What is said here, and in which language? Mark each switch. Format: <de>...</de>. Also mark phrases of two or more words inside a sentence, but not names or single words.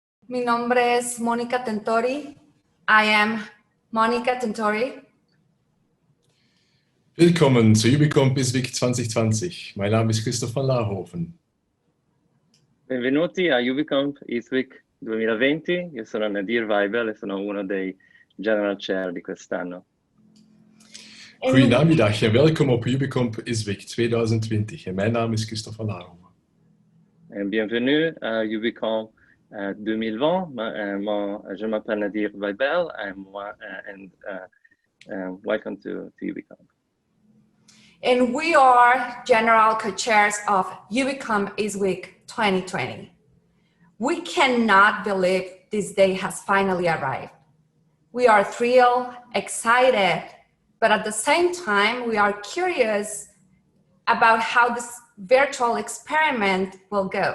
<es>Mi nombre es Mónica Tentori.</es> <en>I am Monica Tentori.</en> <de>Willkommen zu UbiComp ISWC 2020. Mein Name ist Christoph van Laarhoven.</de> <it>Benvenuti a UbiComp ISWC 2020. Io sono Nadir Weibel e sono uno dei</it> <en>General Chair</en> <it>di quest'anno.</it> <nl>Goedenamiddag en welkom op UbiComp ISWC 2020. En mijn naam is Christoph van Laarhoven.</nl> <fr>Bienvenue à UbiComp 2020. Je m'appelle</fr> <en>Nadir Weibel and welcome to UbiComp. And we are general co-chairs of UbiComp ISWC 2020. We cannot believe this day has finally arrived. We are thrilled, excited, but at the same time, we are curious about how this virtual experiment will go.</en>